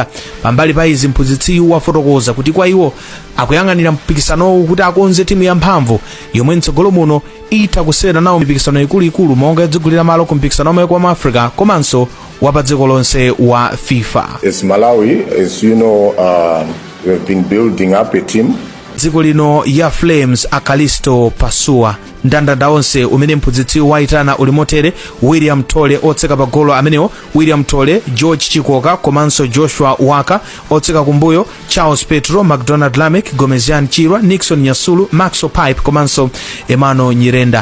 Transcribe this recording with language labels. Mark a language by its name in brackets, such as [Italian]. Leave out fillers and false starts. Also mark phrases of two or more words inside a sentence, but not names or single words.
[Nyanja] Pambali pa izi mphunzitsiyu wafotokoza kuti kwa iwo akuyang'anira mpikisanowu kuti akonze timu ya mphamvu yomwe mtsogolo muno itha kusewera nawo mipikisano ikuluikulu monga yodzigulira malo ku mpikisano wa Maiko a Africa komanso wa pa dziko lonse wa FIFA. [English] As Malawi, as you know, we have been building up a team. [Nyanja] Dziko lino ya Flames Akalisto Pasua ndandanda onse umene mphunzitsiyu waitana uli motere: William Tole otseka pa golo amenewo William Tole, George Chikoka komanso Joshua Waka, otseka kumbuyo Charles Petro, McDonald Lamek, Gomezian Chirwa, Nixon Nyasulu, Maxo Pipe komanso Emano Nyirenda.